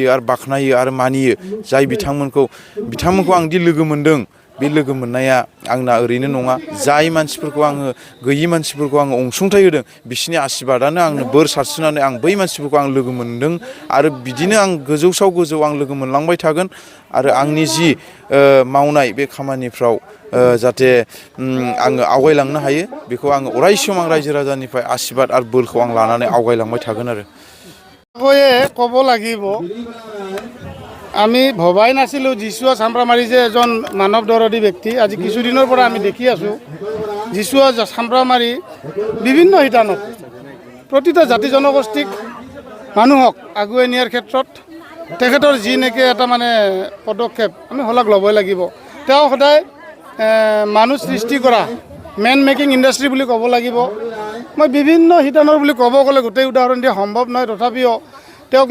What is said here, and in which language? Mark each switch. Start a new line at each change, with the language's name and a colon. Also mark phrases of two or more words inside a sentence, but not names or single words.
Bodo: आरो बाख्नायो आरो मानियो जाय बिथांमोनखौ आं दि लोगो मोनदों बे लोगो मोननाया आंना ओरैनो नङा जाय मानसिफोरखौ आङो गैयि मानसिफोरखौ आङो अनसुंथाइ होदों बिसोरनि आशीर्बादानो आंनो बोर सारस्रिनानै आं बै मानसिफोरखौ आं लोगो मोनदों आरो बिदिनो आं गोजौसाव गोजौ आं लोगो मोनलांबाय थागोन आरो आंनि जि मावनाय बे खामानिफ्राव जाहाथे आङो आवगायलांनो हायो बेखौ आङो अराय सम आं रायजो राजानिफ्राय आशीर्बाद आरो बोरखौ आं लानानै आवगायलांबाय थागोन आरो
Assamese: ক'ব লাগিব আমি ভবাই নাছিলোঁ যীশুৱা চাম্প্ৰামাৰী যে এজন মানৱ দৰদী ব্যক্তি আজি কিছুদিনৰ পৰা আমি দেখি আছোঁ যীশুৱা চাম্প্ৰামাৰী বিভিন্ন শিতানত প্ৰতিটো জাতি জনগোষ্ঠীক মানুহক আগুৱাই নিয়াৰ ক্ষেত্ৰত তেখেতৰ যি নেকি এটা মানে পদক্ষেপ আমি শলাগ ল'বই লাগিব তেওঁ সদায় মানুহ সৃষ্টি কৰা
English: man making industry
Assamese: বুলি ক'ব লাগিব মই বিভিন্ন শিতানৰ বুলি ক'ব গ'লে গোটেই উদাহৰণ দিয়া সম্ভৱ নহয় তথাপিও তেওঁক